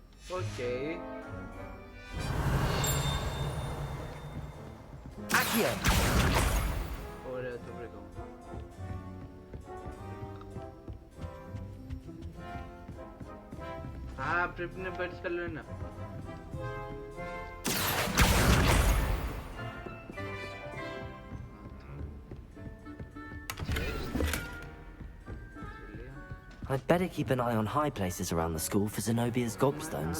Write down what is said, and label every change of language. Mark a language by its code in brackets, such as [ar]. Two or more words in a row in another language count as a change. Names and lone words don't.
[el] Οκ. Accio! Ωραία, το βρήκα. Α, πρέπει να υπάρχει άλλο ένα. [en] I'd better keep an eye on high places around the school for Zenobia's gobstones.